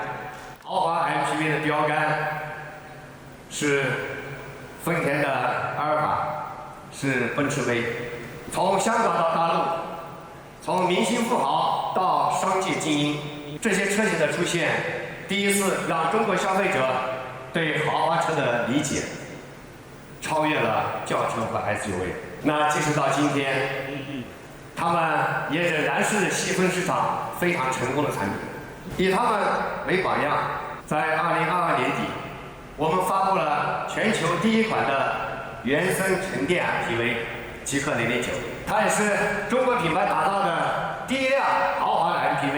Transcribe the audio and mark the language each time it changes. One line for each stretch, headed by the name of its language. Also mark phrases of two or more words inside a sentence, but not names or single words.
Chinese: 豪華 MPV 的標杆是豐田的阿爾法。是奔馳 V， 從香港到大陸，從明星富豪到商界精英，這些車型的出現，第一次讓中國消費者對豪華車的理解超越了轿车和 SUV。那即使到今天，他们也仍然是细分市场非常成功的产品。以他们为榜样，在2022年底，我们发布了全球第一款的原生纯电 MPV 极氪009，它也是中国品牌打造的第一辆豪华的 MPV。